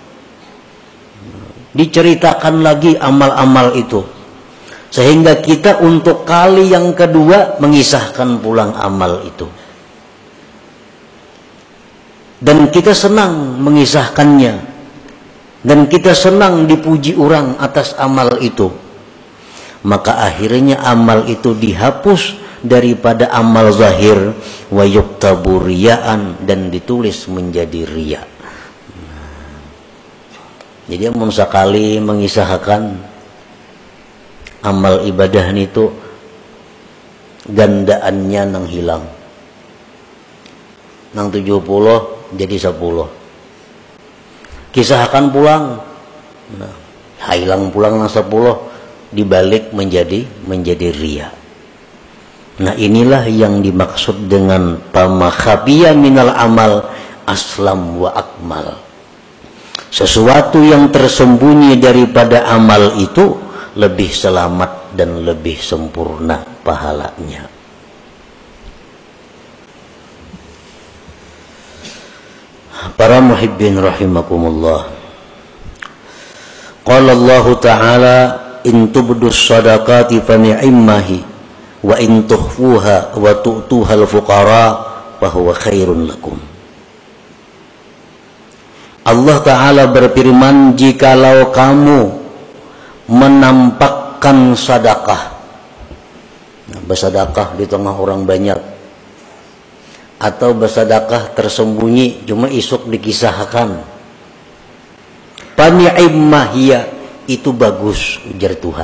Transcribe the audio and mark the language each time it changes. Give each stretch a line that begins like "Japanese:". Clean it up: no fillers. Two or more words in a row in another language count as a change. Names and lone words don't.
Indonesian: diceritakan lagi amal-amal itu, sehingga kita untuk kali yang kedua mengisahkan pulang amal itu, dan kita senang mengisahkannya, dan kita senang dipuji orang atas amal itu. Maka akhirnya amal itu dihapus daripada
Arabic: عمل ظاهر ويكتب رياء,
Indonesian: dan ditulis menjadi riya.
Banjar: Jadi mun sakali mengisahkan amal ibadah itu gandaannya nang hilang. Nang 70 jadi 10. Kisahkan pulang. Nah, hilang pulang nang 10 dibalik menjadi riya.
Indonesian: Nah, inilah yang dimaksud dengan
Arabic: فما خفي من العمل أسلم وأكمل.
Indonesian: Sesuatu yang tersembunyi daripada amal itu lebih selamat dan lebih sempurna pahalanya. Para muhibbin rahimakumullah.
Arabic: قال الله تعالى إن تبدوا الصدقات فنعما هي وإن تخفوها وتؤتوها الفقراء فهو خير لكم.
Indonesian: Allah Ta'ala berfirman, jikalau kamu menampakkan sedekah Nah, bersedekah di tengah orang banyak, atau bersedekah tersembunyi cuma isuk dikisahkan.
Arabic: فنعما هي,
Banjar: itu bagus, ujar Tuhan.